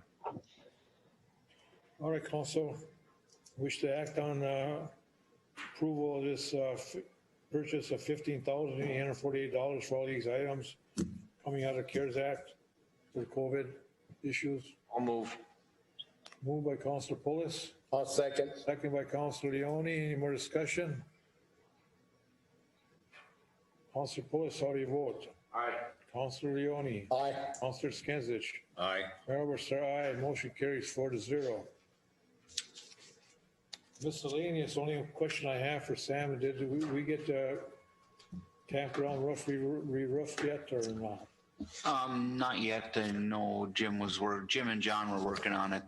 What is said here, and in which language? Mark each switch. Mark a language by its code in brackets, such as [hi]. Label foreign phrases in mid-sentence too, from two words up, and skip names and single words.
[en] All right, council, wish to act on approval of this purchase of $15,848 for all these items coming out of CARES Act for COVID issues. I'll move. Moved by Councilor Pulis. I'll second. Second by Councilor Leone. Any more discussion? Councilor Pulis, how do you vote? Aye. Councilor Leone. Aye. Councilor Skinsich. Aye. Mayor Overster, aye. Motion carries 4-0. Miscellaneous, only question I have for Sam, did we get the campground roof re-roofed yet or not? Not yet. I know Jim and John were working on it.